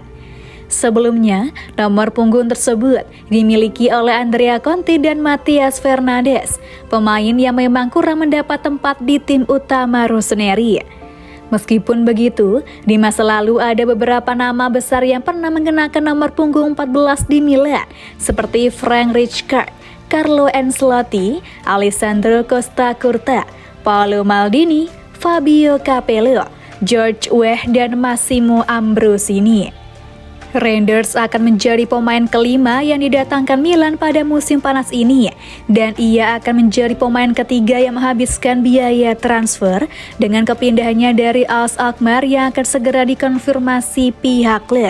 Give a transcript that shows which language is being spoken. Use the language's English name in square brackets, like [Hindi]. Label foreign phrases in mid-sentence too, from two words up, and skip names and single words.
[Indonesian] Sebelumnya, nomor punggung tersebut dimiliki oleh Andrea Conti dan Matias Fernandes, pemain yang memang kurang mendapat tempat di tim utama Rossoneri. Meskipun begitu, di masa lalu ada beberapa nama besar yang pernah mengenakan nomor punggung 14 di Milan, seperti Frank Rijkaard, Carlo Ancelotti, Alessandro Costa Curta, Paolo Maldini, Fabio Capello, George Weah, dan Massimo Ambrosini. Reinders akan menjadi pemain kelima yang didatangkan Milan pada musim panas ini, dan ia akan menjadi pemain ketiga yang menghabiskan biaya transfer dengan kepindahannya dari AS Alkmaar yang akan segera dikonfirmasi pihak klub.